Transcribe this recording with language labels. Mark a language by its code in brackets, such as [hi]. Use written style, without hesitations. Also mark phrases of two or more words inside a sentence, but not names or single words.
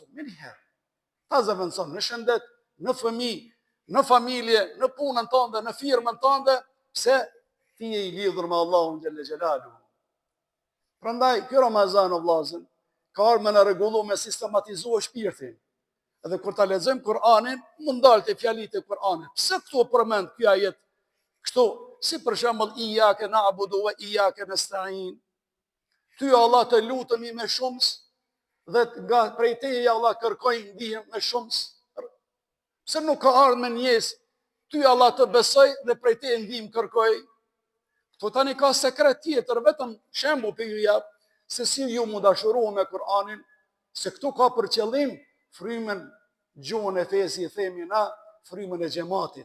[sq] Njëherë, ta zavendësu në shëndet, në fëmijë, në familje, në punën tënde, në firmën tënde, pse ti je i lidhur me Allahun [ar] جل جلاله. [sq] Prandaj ky Ramazan o vllazën, ka ardhur në rregullu me sistematizuar shpirtin. Edhe kur ta lexojmë Kur'anin, mund dalte fjalit e Kur'anit. Pse këtu përmend ky ajet kështu, si për shembull [ar] إياك نعبد وإياك نستعين. [sq] Ty Allah të lutemi me shumës dhe nga prej teje Allah kërkojmë ndihmë me shumës. Pse nuk ka ardhur me njes, ty Allah të besoj dhe prej teje ndihmë kërkoj. Këtu tani ka sekret tjetër, vetëm shembull për ju jap se si ju mund dashurohu me Kur'anin, se këtu ka për qëllim frymën, gjuhën e fesi i themi na, frymën e xhamatit.